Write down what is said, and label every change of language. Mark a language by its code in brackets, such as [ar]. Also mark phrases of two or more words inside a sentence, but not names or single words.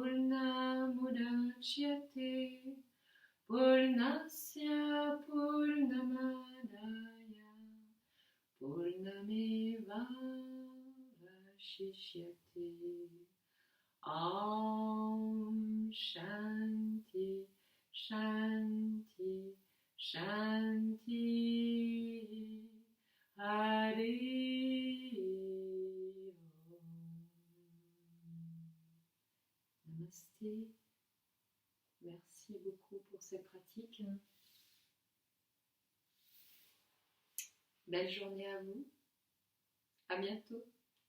[sa] पूर्णमुदच्यते पूर्णस्य पूर्णमादय पूर्णमेव वशिष्यते. ॐ शान्ति शान्ति शान्ति हरि ॐ. [fr] Namasté. Merci beaucoup pour cette pratique. Belle journée à vous. À bientôt.